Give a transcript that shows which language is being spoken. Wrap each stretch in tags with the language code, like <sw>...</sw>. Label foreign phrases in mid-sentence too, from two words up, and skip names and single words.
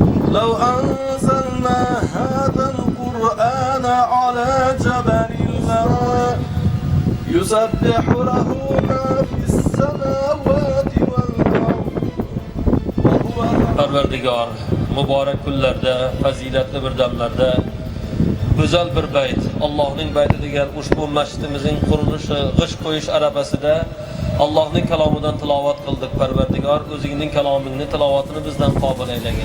<ar>لو أنزلنا هذا القرآن على جبل يسبح له ما في السماوات والأرض</ar> <uz>Parvardigor, muborak kunlarda, fazilatli bir damlarda go'zal bir bayt, Allohning bayti degan ushbu masjidimizning qurilishi, g'ish qo'yish arafasida Allohning kalomidan tilovat qildik. Parvardigor, o'zingning kalomingni tilovatini bizdan qabul aylagin.</uz>